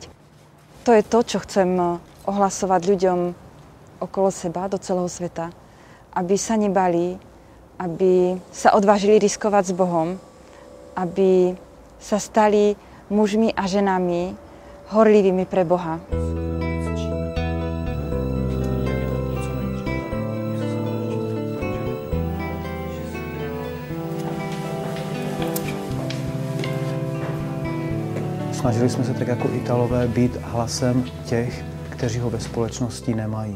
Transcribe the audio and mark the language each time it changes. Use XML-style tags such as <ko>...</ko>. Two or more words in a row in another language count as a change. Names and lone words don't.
<sk>To je to, čo chcem ohlasovať ľuďom okolo seba, do celého sveta. Aby sa nebali, aby sa odvážili riskovať s Bohom, aby sa stali mužmi a ženami horlivými pre Boha.</sk> <cs>Snažili jsme se tak jako Italové být hlasem těch, kteří ho ve společnosti nemají.</cs>